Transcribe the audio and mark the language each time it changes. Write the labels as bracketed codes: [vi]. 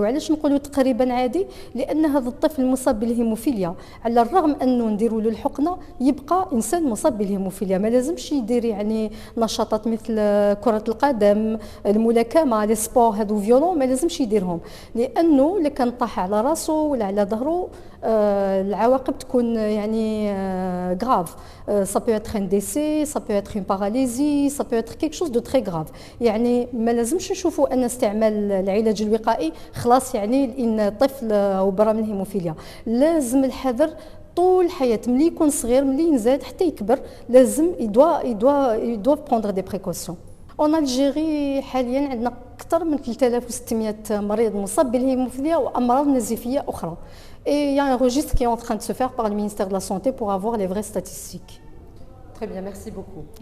[ar] وعلاش نقولوا تقريبا عادي؟ لان هذا الطفل المصاب بالهيموفيليا على الرغم انه نديروا له الحقنه يبقى انسان مصاب بالهيموفيليا. ما لازمش يدير يعني نشاطات مثل كره القدم، الملاكمه، لي سبور هذو فيولون ما لازمش يديرهم، لانه الا كان طاح على راسه ولا على ظهره العواقب تكون يعني غراف. [fr] ça peut être un décès, ça peut être une paralysie, ça peut être quelque chose de très grave. [ar] يعني ما لازمش نشوفوا ان استعمال العلاج الوقائي خلاص يعني ان الطفل او برا من الهيموفيليا. لازم الحذر طول الحياه، ملي يكون صغير ملي ينزاد حتى يكبر لازم يدوا [fr] prendre des précautions. [ar] En Algérie حاليا عندنا أكثر من 3600 مريض مصاب بالهيموفيليا وأمراض نزيفية أخرى. [fr] Et il y a un registre qui est en train de se faire par le ministère de la Santé pour avoir les vraies statistiques. Très bien, merci beaucoup.